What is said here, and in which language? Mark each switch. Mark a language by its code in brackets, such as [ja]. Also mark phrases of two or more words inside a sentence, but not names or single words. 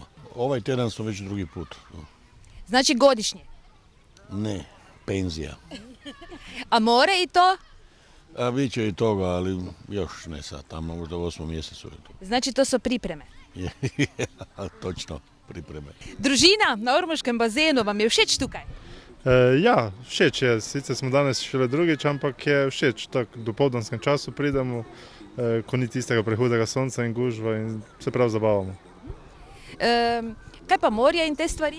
[hr] Ovaj tjedan smo već drugi put. Znači godišnje? Ne, penzija. A more i to? A bit će i toga, ali još ne sad, tamo možda u 8. mjesecu je to. Znači to su pripreme? Točno, pripreme. [sl] Družina na ormoškem bazenu, vam je všeč tukaj? Ja, všeč je. Sicer smo danes šele drugič, ampak je všeč. Tako v dopoldanskem času pridemo, ko ni tistega prehudega sonca in gužva in se prav zabavamo. Kaj pa morje in te stvari?